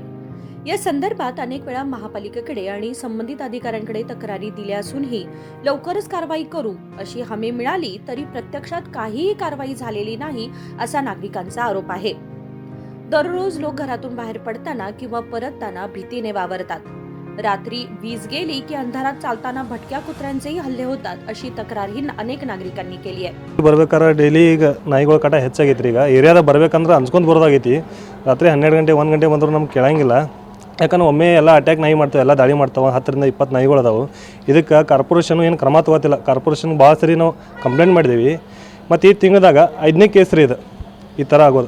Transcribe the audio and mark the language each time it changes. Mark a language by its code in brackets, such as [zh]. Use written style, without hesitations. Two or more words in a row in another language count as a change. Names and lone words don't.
[mr] या संदर्भात अनेक वेळा महापालिकेकडे आणि संबंधित अधिकाऱ्यांकडे तक्रारी दिल्या असूनही लवकरच कारवाई करू अशी हमी मिळाली तरी प्रत्यक्षात काहीही कारवाई झालेली नाही असा नागरिकांचा आरोप आहे। दररोज लोक घरातून बाहेर पडताना किंवा परतताना भीतीने वावरतात। रात्री वीज गेली की अंधारात चालताना भटक्या कुत्र्यांचेही हल्ले होतात अशी तक्रारही अनेक नागरिकांनी केली आहे। [kn] ಬರಬೇಕಾದ್ರೆ ಡೈಲಿ ಈಗ ನಾಯಿಗಳ ಕಾಟ ಹೆಚ್ಚಾಗೈತ್ರಿ। ಈಗ ಏರಿಯಾದ ಬರಬೇಕಂದ್ರೆ ಅನ್ಸ್ಕೊಂಡು ಬರೋದಾಗೈತಿ। ರಾತ್ರಿ 12 ಗಂಟೆ 1 ಗಂಟೆ ಬಂದರೂ ನಮ್ಗೆ ಕೇಳಂಗಿಲ್ಲ। ಯಾಕಂದ್ರೆ ಒಮ್ಮೆ ಎಲ್ಲ ಅಟ್ಯಾಕ್ ನಾಯಿ ಮಾಡ್ತಾವೆ, ಎಲ್ಲ ದಾಳಿ ಮಾಡ್ತಾವೆ। 10 ರಿಂದ 20 ನಾಯಿಗಳು ಅದಾವು। ಇದಕ್ಕೆ ಕಾರ್ಪೊರೇಷನ್ ಏನು ಕ್ರಮ ತಗೋತಿಲ್ಲ। ಕಾರ್ಪೊರೇಷನ್ ಭಾಳ ಸರಿ ನಾವು ಕಂಪ್ಲೇಂಟ್ ಮಾಡಿದ್ದೀವಿ। ಮತ್ತು ಈ ತಿಂಗಳದಾಗ 5ನೇ ಕೇಸ್ ರೀ ಇದು ಈ ಥರ ಆಗೋದು।